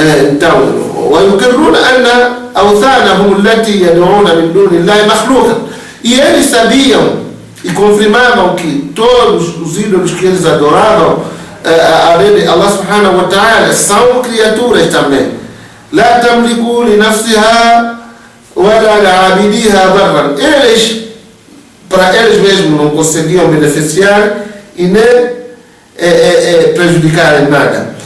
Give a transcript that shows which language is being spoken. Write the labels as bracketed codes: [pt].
[ar] Então, ويقرون أن أوثانهم التي يدعون من دون الله مخلوقا. [pt] E eles sabiam e confirmavam que todos os ídolos que eles adoravam, além de Allah subhanahu wa ta'ala, são criaturas também. [ar] لا تملك لنفسها ولا لعابديها ضرا. [pt] Eles, para eles mesmos, não conseguiam beneficiar e nem prejudicar em nada.